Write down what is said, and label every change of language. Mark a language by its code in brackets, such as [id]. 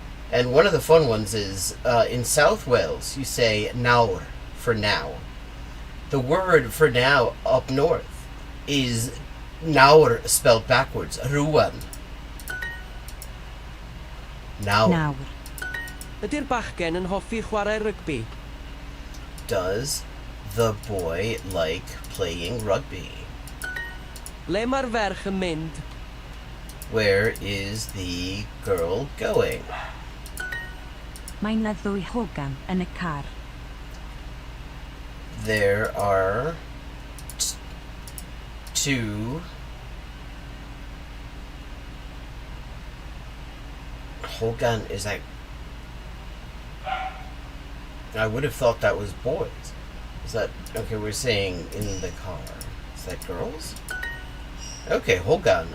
[en] And one of the fun ones is, in South Wales, you say nawr for now. The word for now up north is nawr spelled backwards, rwan. Nawr. [cy] Ydy'r bachgen yn hoffi chwarae rygbi? [en] Does the boy like playing rugby? [cy] Le mae'r ferch yn mynd? [en] Where is the girl going? [cy] Mae 'na ddwy hogan yn y car. [en] There are two Hogan, is that... I would have thought that was boys. Is that... Okay, we're saying in the car. Is that girls? Okay, Hogan.